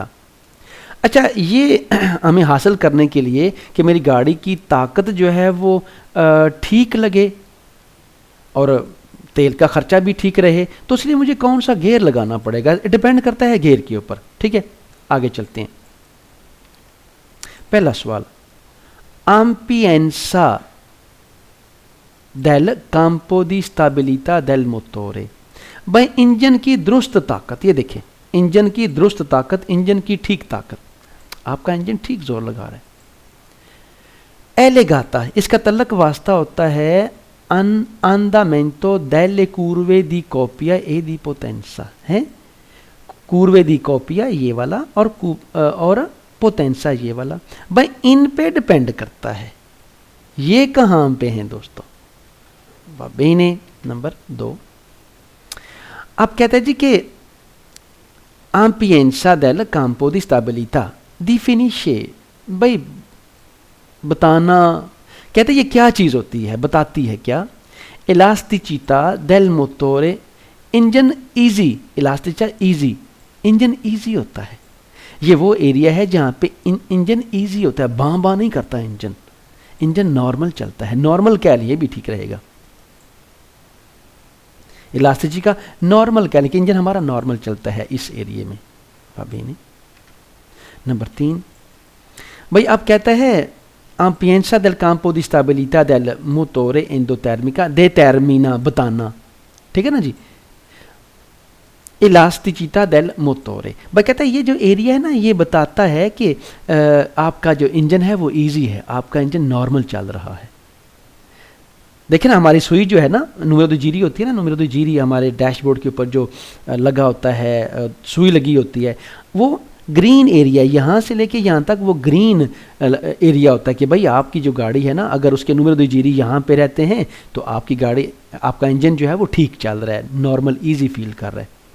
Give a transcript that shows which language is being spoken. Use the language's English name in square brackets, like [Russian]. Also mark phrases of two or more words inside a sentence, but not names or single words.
[Hindi] अच्छा ये हमें हासिल करने के लिए कि मेरी गाड़ी की ताकत जो है वो ठीक लगे और तेल का खर्चा भी ठीक रहे, तो इसलिए मुझे कौन सा गियर लगाना पड़ेगा, डिपेंड करता है गियर के ऊपर। ठीक है, आगे चलते हैं। पहला सवाल, [Italian] ampienza del campo di stabilità del motore। [Hindi] भाई इंजन की दुरुस्त ताकत, ये देखें इंजन की दुरुस्त ताकत, इंजन की ठीक ताकत, आपका इंजन ठीक जोर लगा रहा है। एलेगाता, इसका तल्लक वास्ता होता है [Italian] andamento delle curve di coppia e di potenza, [Hindi] है [Italian] curve di coppia [Hindi] ये वाला और पोटेंसा ये वाला। भाई इन पे डिपेंड करता है, ये कहाँ पे हैं दोस्तों, बेने नंबर 2। आप कहते हैं जी कि [Italian] ampienza del campo di stabilità definisce, [Hindi] भाई बताना, कहते हैं ये क्या चीज़ होती है, बताती है क्या। [Italian] elasticità del motore, [Hindi] इंजन ईजी, elasticità ईजी, इंजन ईजी होता है। ये वो एरिया है जहाँ पे इंजन ईजी होता है, बाँ नहीं करता इंजन, इंजन नॉर्मल चलता है। नॉर्मल क्या लिए भी ठीक रहेगा, इलास्टिसिटी का नॉर्मल क्या लिखे, इंजन हमारा नॉर्मल चलता है इस एरिया में। अभी नहीं। नंबर 3, भाई आप कहता है [Italian] ampienza del campo di stabilità del motore endotermica determina, [Hindi] बताना, ठीक है ना जी, [Italian] elasticità del motore. [Hindi] भाई कहता है ये जो एरिया है ना, ये बताता है कि आपका जो इंजन है वो इजी है, आपका इंजन नॉर्मल चल रहा है। देखिए ना, हमारी सुई जो है ना, [Italian] numero di giri [Hindi] होती है ना, [Italian] numero di giri [Hindi] हमारे डैशबोर्ड के ऊपर जो लगा होता है, सुई लगी होती है, वो ग्रीन एरिया, यहाँ से लेके यहाँ तक वो ग्रीन एरिया होता है कि भाई आपकी जो गाड़ी है ना, अगर उसके [Italian] numero di giri [Hindi] यहाँ पे रहते हैं तो आपकी गाड़ी, आपका इंजन जो है वो ठीक चल रहा है, नॉर्मल ईजी फील कर रहा है।